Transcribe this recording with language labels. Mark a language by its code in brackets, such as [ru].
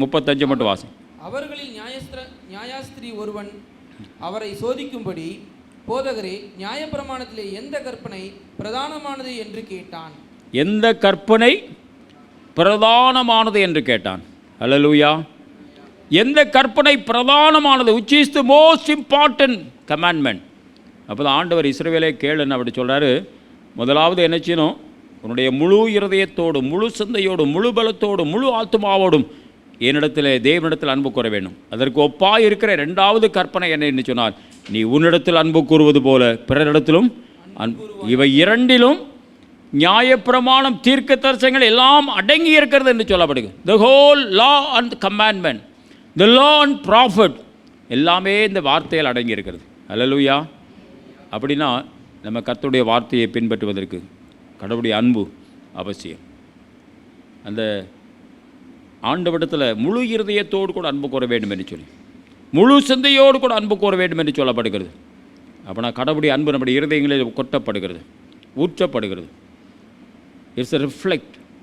[ta] 35 மட்டும் வாசி. அவர்களில் நியாயாஸ்திரி ஒருவன் அவரை சோதிக்கும்படி, போதகரே, நியாயப்பிரமாணத்திலே எந்த கற்பனை பிரதானமானது என்று கேட்டான். எந்த கற்பனை பிரதானமானது என்று கேட்டான். அல்லேலூயா. எந்த கற்பனை பிரதானமானது, [en] which is the most important commandment. [ta] அப்போ தான் ஆண்டவர் இஸ்ரவேலே கேளுன்னு அப்படி சொல்கிறாரு. முதலாவது என்ன செய்யணும்? உன்னுடைய முழு இருதயத்தோடும், முழு சிந்தையோடும், முழு பலத்தோடும், முழு ஆத்மாவோடும் என்னிடத்தில், தேவனிடத்தில் அன்பு கூற வேண்டும். அதற்கு ஒப்பாய் இருக்கிற இரண்டாவது கற்பனை என்ன சொன்னார்? நீ உன்னிடத்தில் அன்பு கூறுவது போல பிறரிடத்திலும் இவை இரண்டிலும் நியாயப்பிரமாணம், தீர்க்க தரிசனங்கள் எல்லாம் அடங்கி இருக்கிறது என்று சொல்லப்படுது. [en] The whole law and commandment, the law and prophet [ta] எல்லாமே இந்த வார்த்தையில் அடங்கி இருக்கிறது. அல்லேலூயா. அப்படின்னா நம்ம கர்த்தருடைய வார்த்தையை பின்பற்றுவதற்கு கடவுளுடைய அன்பு அவசியம். அந்த ஆண்டவரிடத்தில் முழு இருதயத்தோடு கூட அன்பு கூற வேண்டும் என்று சொல்லி, முழு சிந்தையோடு கூட அன்பு கூற வேண்டும் என்று சொல்லப்படுகிறது. அப்படின்னா கடவுளுடைய அன்பு நம்முடைய இருதயங்களில் கொட்டப்படுகிறது, ஊற்றப்படுகிறது. [en] It's a reflect.